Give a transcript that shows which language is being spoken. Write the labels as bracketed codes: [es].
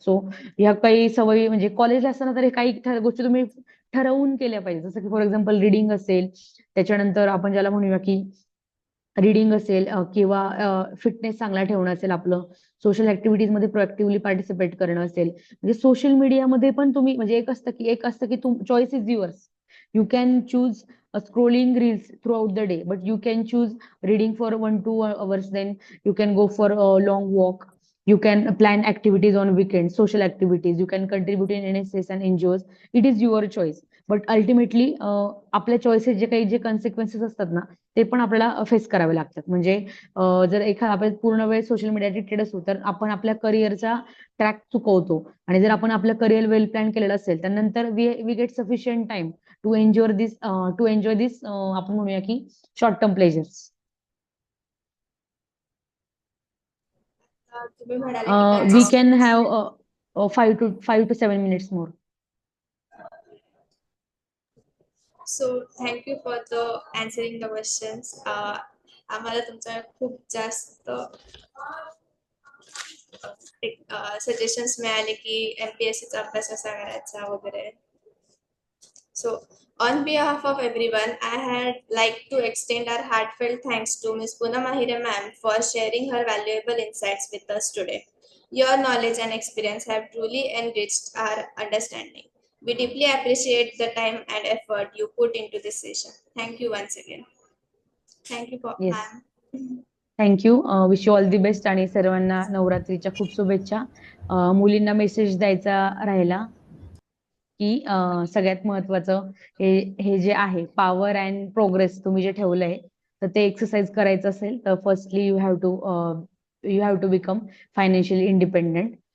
[mr] So ह्या काही सवयी म्हणजे कॉलेजला असताना तर हे काही गोष्टी तुम्ही ठरवून केल्या पाहिजे, जसं की फॉर एक्झाम्पल रिडिंग असेल, त्याच्यानंतर आपण ज्याला म्हणूया की रिडिंग असेल, किंवा फिटनेस चांगला ठेवणं असेल, आपलं सोशल ऍक्टिव्हिटीज मध्ये प्रोएक्टिव्हली पार्टिसिपेट करणं असेल. म्हणजे सोशल मीडियामध्ये पण तुम्ही म्हणजे एक असतं की [en] Choice is yours. You can choose scrolling reels throughout the day, but you can choose reading for 1-2 hours, then you can go for a long walk, you can plan activities on weekends, social activities, you can contribute in NSS and NGOs. It is your choice, but ultimately [mr] आपल्या choices जे consequences असतात ना, ते पण आपल्याला face करावे लागतात. म्हणजे जर आपण पूर्ण वेळ सोशल मीडिया एडिक्टेड असू तर आपण आपल्या करिअरचा ट्रॅक चुकवतो, आणि जर आपण आपलं करिअर वेल प्लॅन केलेलं असेल तर नंतर [en] we get sufficient time to enjoy this [mr] आपण म्हणूया की शॉर्ट टर्म प्लेजर्स. तुम्ही म्हणाले की [en] We can consistency. Have 5 to 7 minutes more. So thank you for the answering the questions. [mr] आम्हाला तुमच्या खूप जास्त सजेशन्स मिळाले की MPSCचा अभ्यास कसा करायचा वगैरे. [en] So on behalf of everyone, I had like to extend our heartfelt thanks to Ms. Punam Ahire ma'am for sharing her valuable insights with us today. Your knowledge and experience have truly enriched our understanding. We deeply appreciate the time and effort you put into this session. Thank you once again. Thank you, Yes. ma'am. Thank you. Wish you all the best [mr] आणि सर्वांना नवरात्रीच्या खूप शुभेच्छा. मुलींना message द्यायचा राहिला की सगळ्यात महत्वाचं हे जे आहे पॉवर अँड प्रोग्रेस तुम्ही जे ठेवलंय तर ते एक्सरसाइज करायचं असेल तर [en] Firstly you have to become financially independent.